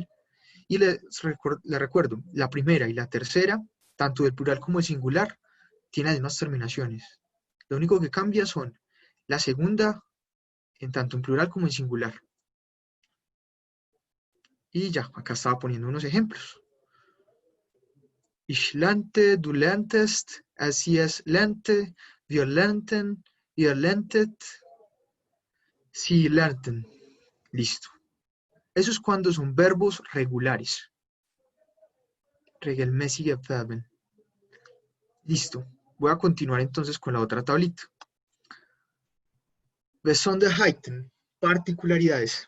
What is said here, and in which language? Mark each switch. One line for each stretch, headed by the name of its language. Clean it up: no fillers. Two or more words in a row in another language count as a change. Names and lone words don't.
Spanish: Y le recuerdo, la primera y la tercera, tanto del plural como del singular, tienen las mismas terminaciones. Lo único que cambia son la segunda, en tanto en plural como en singular. Y ya, acá estaba poniendo unos ejemplos.
German: Ich lernte, du lerntest, es lernte, wir lernten, ihr lerntet, sie lernten.
Spanish: Listo. Eso es cuando son verbos regulares.
German: Regelmäßige Verben.
Spanish: Listo. Voy a continuar entonces con la otra tablita. Besonderheiten, particularidades.